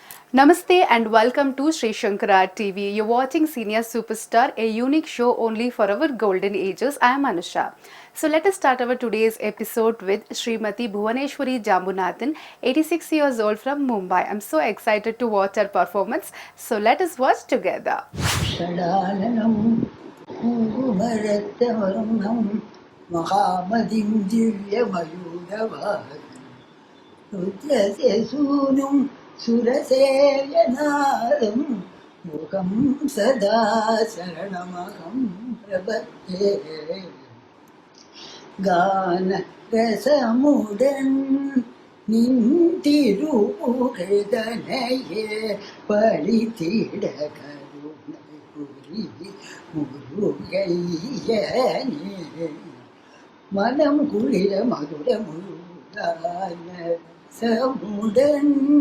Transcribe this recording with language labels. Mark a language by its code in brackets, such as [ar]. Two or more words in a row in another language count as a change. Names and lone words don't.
[en] Namaste and welcome to Sri Shankara TV. You're watching Senior Superstar, a unique show only for our golden ages. I am Anusha. So let us start our today's episode with Srimati Bhuvaneshwari Jambunathan, 86 years old from Mumbai. I'm so excited to watch her performance. So let us watch together. [sa] षडाननं कुङ्कुमरक्तवर्णं महामतिं दिव्यमयूरवाहनं रुद्रस्य सूनुं सुरसेव्यनादं मुखं सदा शरणमहं प्रपद्ये [ta] கானரசமுடன் நின்றிருப்புகழ்தனையே பழித்திட கருணை புரி முருகையனே மனம் குளிர மதுர முழுதானசமுடன்